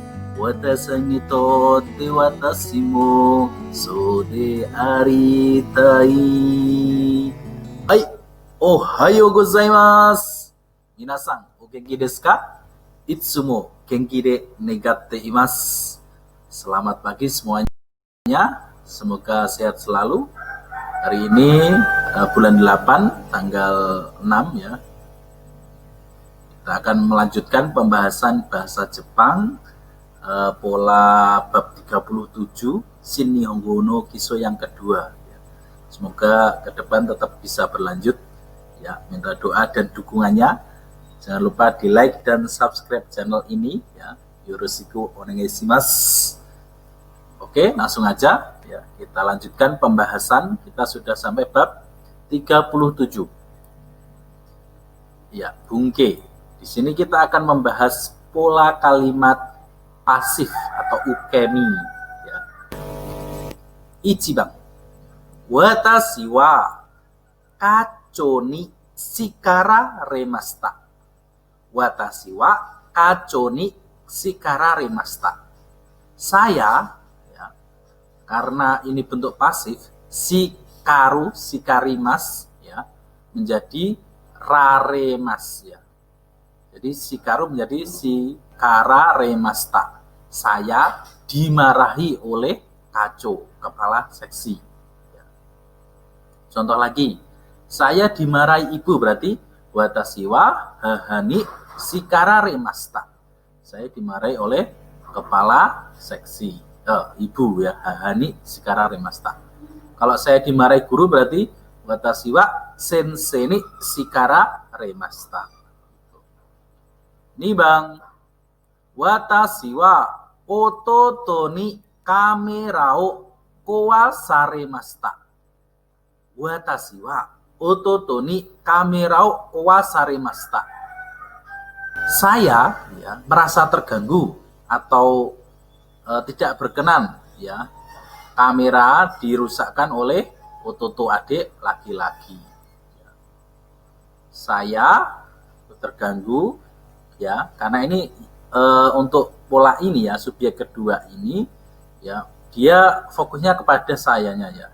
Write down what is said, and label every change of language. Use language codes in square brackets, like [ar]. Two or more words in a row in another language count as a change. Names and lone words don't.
[ja] 私にとって私もそうでありたい。はい、おはようございます。皆さんお元気ですか？いつも元気で願っています。 [id] Selamat pagi semuanya. Semoga sehat selalu. Hari ini bulan 8 tanggal 6 ya. Kita akan melanjutkan pembahasan bahasa Jepang pola bab 37 Shin Nihongo no Kiso yang kedua. Semoga ke depan tetap bisa berlanjut ya. Minta doa dan dukungannya. Jangan lupa di like dan subscribe channel ini ya. [ja] よろしくお願いします. [id] Oke, langsung aja ya. Kita lanjutkan pembahasan. Kita sudah sampai bab 37. Ya, bungke. Di sini kita akan membahas pola kalimat pasif atau ukemi ya. Ichiban. [ja] 私は課長に叱られました. 私は課長に叱られました. [id] Saya ya, karena ini bentuk pasif, shikarimas ya, menjadi raremas ya. Jadi shikaru menjadi shikararemashita. Saya dimarahi oleh Kacho, kepala seksi. Contoh lagi, saya dimarahi ibu berarti [ja] 私は母に叱られました. [id] Saya dimarahi oleh kepala seksi, ibu ya, [ja] 母に叱られました. [id] Kalau saya dimarahi guru berarti [ja] 私は先生に叱られました. [id] Nih bang, [ja] 私は弟にカメラを壊されました. 私は弟にカメラを壊されました. [id] Saya ya merasa terganggu atau tidak berkenan ya. Kamera dirusakkan oleh ototo adik laki-laki. Saya terganggu ya, karena ini untuk pola ini ya, subjek kedua ini ya, dia fokusnya kepada sayanya ya.